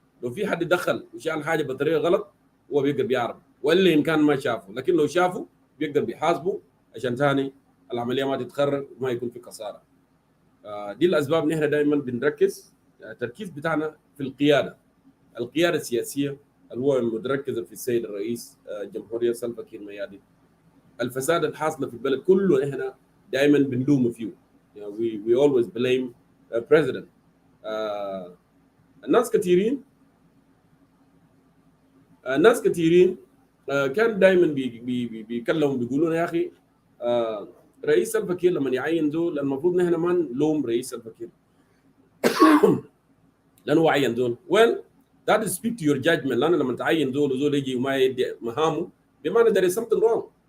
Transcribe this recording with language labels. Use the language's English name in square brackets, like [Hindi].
[Arabic] لو في حد دخل وشال حاجه بطريقه غلط هو بيقدر بيعرف، ولا ان كان ما شافه، لكن لو شافه بيقدر بيحاسبه عشان ثاني العمليه ما تتخرج وما يكون في خساره. دي الاسباب نحن دائما بنركز التركيز بتاعنا في القياده السياسيه اللي هو متركزه في السيد الرئيس جمهوريه سلفا كير ميادين. الفساد الحاصل في البلد كله احنا دائما بنلوم فيه. [English] We always blame president. [Arabic] الناس كثيرين كان دائما بيكلموا بيقولون يا اخي رئيس سلفا كير لما يعين زول المفروض نحن ما نلوم رئيس سلفا كير لانه هو عين زول. [English] well that is speak to your judgment، [Arabic] لانه لما تعين زول وزول يجي وما يدي مهامه بمعنى [English] there is something wrong.